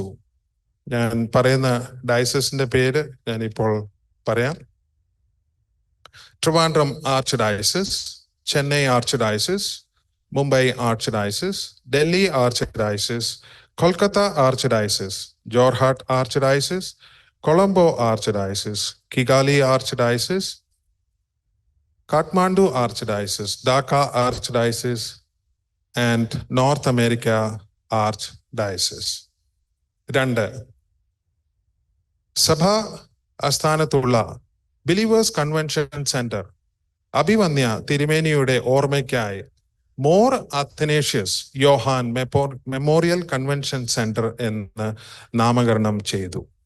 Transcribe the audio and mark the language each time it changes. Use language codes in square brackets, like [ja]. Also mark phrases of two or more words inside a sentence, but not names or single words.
[ml] ഞാൻ പറയുന്ന ഡയസസിന്റെ പേര് ഞാനിപ്പോൾ പറയാം. [en] Trivandrum Archdiocese, Chennai Archdiocese, Mumbai Archdiocese, Delhi Archdiocese, Kolkata Archdiocese, Jorhat Archdiocese, Colombo Archdiocese, Kigali Archdiocese, Kathmandu Archdiocese, Dhaka Archdiocese, and North America Archdiocese. 2. [ml] സഭ ആസ്ഥാനത്തുള്ള ബിലീവേഴ്സ് കൺവെൻഷൻ സെന്റർ അഭിവന്യ തിരുമേനിയുടെ ഓർമ്മയ്ക്കായി മോർ അത്തനേഷ്യസ് യോഹാൻ മെമ്മോറിയൽ കൺവെൻഷൻ സെന്റർ എന്ന് നാമകരണം ചെയ്തു.